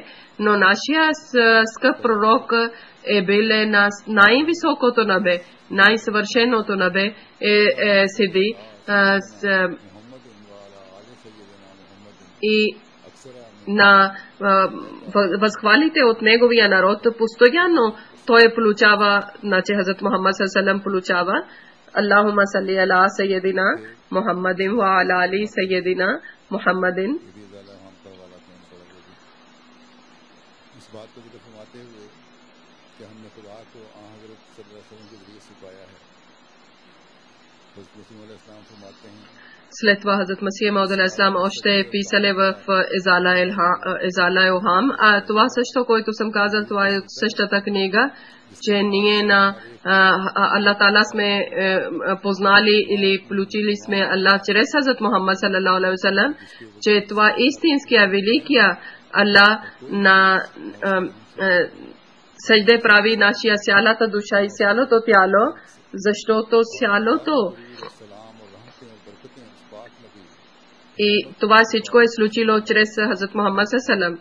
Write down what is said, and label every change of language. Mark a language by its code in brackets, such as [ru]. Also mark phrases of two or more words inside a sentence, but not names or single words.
[bg] Но нашия скъп пророк е бил на най-високото небе, най-съвършеното небе седи и на възхвалите от неговия народ постоянно той получава, значи Хазрат Мухаммад саллаллаху получава [ar] اللهم صل على سيدنا محمد وعلى آل سيدنا محمد. [hi] इस बात को जिक्र फरमाते हुए कि हमने खुदा को हज़रत [ar] صلى الله عليه وسلم [hi] के जरिए से पाया है, हज़रत मसीह अलैहिस्सलाम फरमाते हैं [bg] След това Хазрат Масих Мауд алейхиссалам още писали в Изала Илхам. А това също, което съм казал, това е от същата книга, че ние на Аллах Таала сме познали или получили сме Аллах чрез Хазрат Мухаммад [ar] صلى الله عليه وسلم, [bg] че това истинския великия Аллах на съжде прави нашия сялата душа и сялото тяло, защото сялото и това всичко е случило чрез Хазрат Мухаммад саллаллаху.